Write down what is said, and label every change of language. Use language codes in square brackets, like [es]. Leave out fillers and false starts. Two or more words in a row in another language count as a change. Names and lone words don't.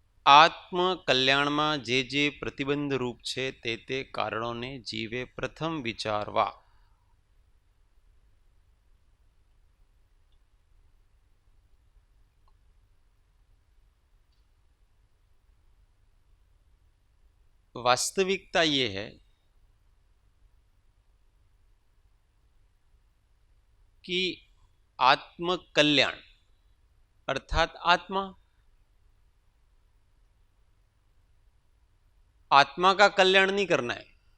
[gu] આત્મ કલ્યાણમાં જે જે પ્રતિબંધ રૂપ છે તે કારણોને જીવે પ્રથમ વિચારવા. [hi] वास्तविकता ये है कि आत्म कल्याण अर्थात आत्मा का कल्याण नहीं करना है.